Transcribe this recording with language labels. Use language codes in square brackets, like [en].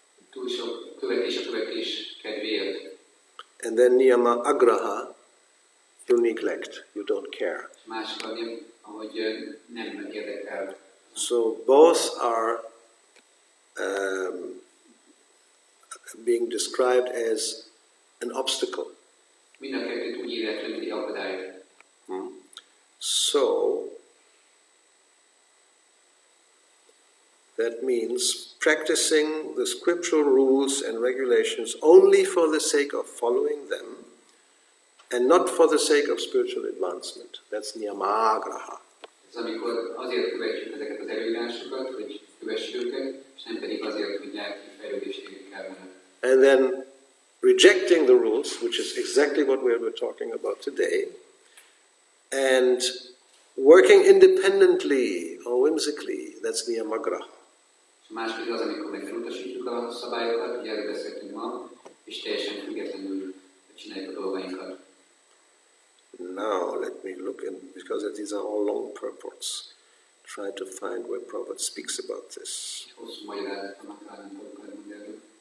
[hu] Túl sok követés a követés kedvéért. [en] And then niyama agraha, you neglect, you don't care. [hu] Másik, ahogy nem érdekel. [en] So both are being described as an obstacle. [hu] Mind a kettőt úgy írják le, mint egy akadályt. [en] So that means practicing the scriptural rules and regulations only for the sake of following them and not for the sake of spiritual advancement. That's niyamagraha. [hu] Ez amikor azért követjük ezeket az előírásokat, hogy kövessük őket, és nem pedig azért, hogy lelki fejlődést érjük el vele. [en] And then rejecting the rules, which is exactly what we were talking about today, and working independently or whimsically, that's niyamagraha. [hu] És a másik az, amikor meg elutasítjuk a szabályokat, ugye erről beszéltünk ma, és teljesen függetlenül csináljuk a dolgainkat. [en] Now let me look in, because these are all long purports, try to find where Prabhupada speaks about this. [hu] Hosszú magyarázatot találni Prabhupada erről.